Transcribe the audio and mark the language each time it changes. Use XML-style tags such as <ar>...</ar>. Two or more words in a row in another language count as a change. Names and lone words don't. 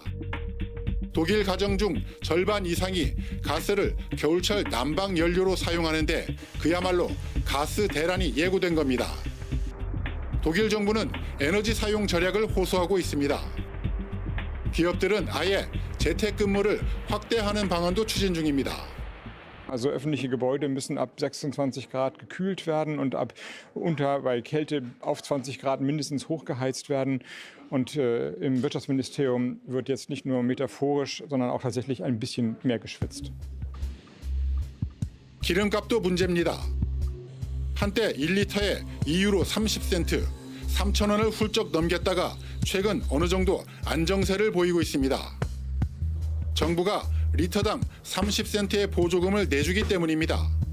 <ko>독일 가정 중 절반 이상이 가스를 겨울철 난방 연료로 사용하는데 그야말로 가스 대란이 예고된 겁니다. 독일 정부는 에너지 사용 절약을 호소하고 있습니다. 기업들은 아예 재택근무를 확대하는 방안도 추진 중입니다.</ko> <de>Also öffentliche Gebäude müssen ab 26 Grad gekühlt werden und bei Kälte auf 20 Grad mindestens hochgeheizt werden. Und im Wirtschaftsministerium wird jetzt nicht nur metaphorisch, sondern auch tatsächlich ein bisschen mehr geschwitzt.</de> <ko>기름값도 문제입니다. 한때 1리터에 2유로 30센트, 3,000원을 훌쩍 넘겼다가 최근 어느 정도 안정세를 보이고 있습니다. 정부가 리터당 30센트의 보조금을 내주기 때문입니다.</ko>